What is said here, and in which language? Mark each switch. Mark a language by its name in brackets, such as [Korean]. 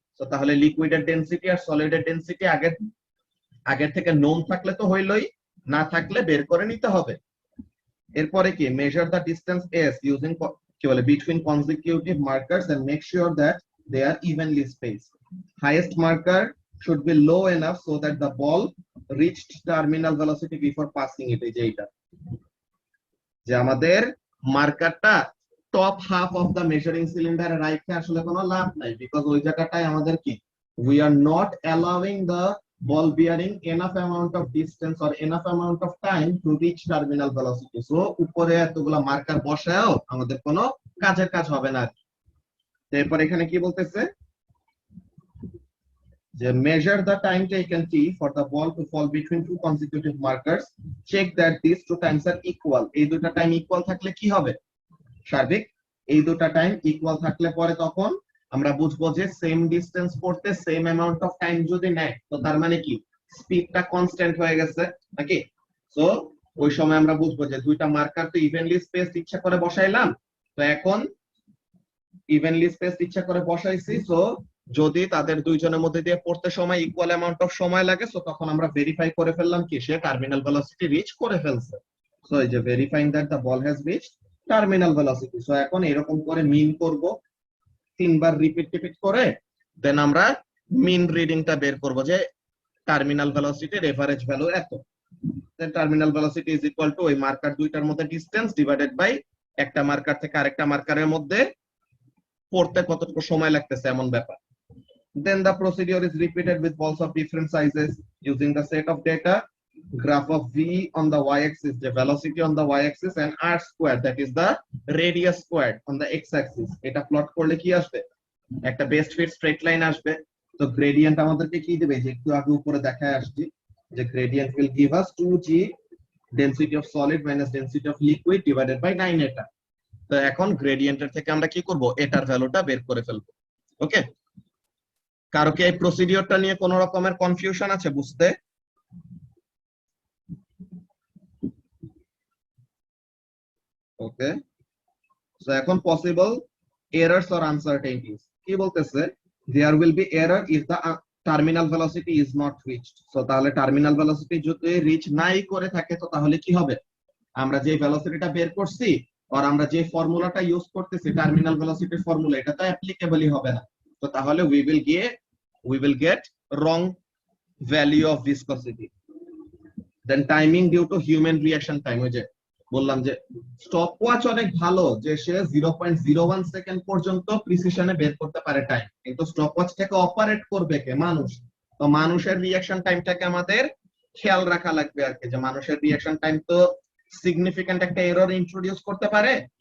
[Bangla] তো তাহলে লিকুইডের ডেনসিটি আর সলিডের ডেনসিটি আগের থেকে নোন থাকলে তো হইলই, না থাকলে বের করে নিতে হবে। এরপরে কি, [English] Measure the distance s using কি বলে between consecutive markers and make sure that they are evenly spaced. Highest marker should be low enough so that the ball reached terminal velocity before passing it। [Bangla] এই যে এইটা, যে আমাদের মার্কারটা top half of the measuring সিলিন্ডারে রাখতে আসলে কোনো লাভ নাই, because ওই জায়গাটায় আমাদের কি, [English] we are not allowing the ball bearing enough amount of distance or enough amount of time to reach terminal velocity। [Bangla] so উপরে এতগুলা মার্কার বসায়ও আমাদের কোনো কাজের কাজ হবে না। এরপর এখানে কি বলতেছে, যে [English] measure the time taken t for the ball to fall between two consecutive markers, check that these two times are equal। [Bangla] এই দুটো টাইম ইকুয়াল থাকলে কি হবে, সার্বিক এই দুটো টাইম ইকুয়াল থাকলে পরে তখন আমরা বুঝবো যে সেম ডিসটেন্স পড়তে সেম অ্যামাউন্ট অফ টাইম যদি নেয়, তো তার মানে কি স্পিডটা কনস্ট্যান্ট হয়ে গেছে নাকি। সো ওই সময় আমরা বুঝবো যে দুইটা মার্কার তো ইভেনলি স্পেস ইচ্ছা করে বসাইলাম, তো এখন ইভেনলি স্পেস ইচ্ছা করে বসাইছি, সো যদি তাদের দুইজনের মধ্যে দিয়ে পড়তে সময় ইকুয়াল অ্যামাউন্ট অফ সময় লাগে, সো তখন আমরা ভেরিফাই করে ফেললাম কি সে টার্মিনাল ভেলোসিটি রিচ করে ফেলছে। [English] So এই যে verifying that the ball has reached terminal velocity. [Bangla] So এখন এরকম করে মিন করব, তিনবার রিপিট করে, দেন আমরা মিন রিডিংটা বের করব যে টার্মিনাল ভেলোসিটির এভারেজ ভ্যালু এত। [English] then terminal velocity is equal to [Bangla] ওই মার্কার দুইটার মধ্যে ডিসটেন্স ডিভাইডেড বাই একটা মার্কার থেকে আরেকটা মার্কারের মধ্যে পড়তে কতটুকু সময় লাগতেছে এমন ব্যাপার। [English] Then the procedure is repeated with balls of different sizes using the set of data, graph of v on the y-axis, the velocity on the y-axis, and r squared, that is the radius squared on the x-axis. [Bangla] এটা plot করলে কি আসবে? একটা best fit straight line আসবে। তো gradient আমাদেরকে কি দিবে, যে একটু আগে উপরে দেখায় আসছি যে gradient [English] will give us 2g density of solid minus density of liquid divided by 9 [Bangla] এটা। তো এখন গ্রেডিয়েন্টের থেকে আমরা কি করব, এটার ভ্যালুটা বের করে ফেলবো। ওকে, কারো কি এই প্রসিডিওরটা নিয়ে কোনো রকমের কনফিউশন আছে বুঝতে? [English] okay, so এখন possible errors or uncertainties [Bangla] কি বলতেছে, [English] There will be error if the terminal velocity is not reached. [Bangla] So তাহলে টার্মিনাল ভেলোসিটি যদি রিচ নাই করে থাকে তো তাহলে কি হবে, আমরা যে ভেলোসিটিটা বের করছি আর আমরা যে ফর্মুলাটা ইউজ করতেছি টার্মিনাল ভেলোসিটির ফর্মুলা, এটা তো অ্যাপ্লিকেবলই হবে না। তো তাহলে [English] we will get wrong value of viscosity. Then timing due to human reaction time, [Bangla] ওই যে বললাম যে স্টপওয়াচ অনেক ভালো যে সে 0.01 সেকেন্ড পর্যন্ত প্রিসিশনে বের করতে পারে টাইম, কিন্তু স্টপওয়াচটাকে অপারেট করবে কে, মানুষ। তো মানুষের রিঅ্যাকশন টাইমটাকে আমাদের খেয়াল রাখা লাগবে আর কি, যে মানুষের রিঅ্যাকশন টাইম তো সিগনিফিক্যান্ট একটা এরর ইন্ট্রোডিউস করতে পারে।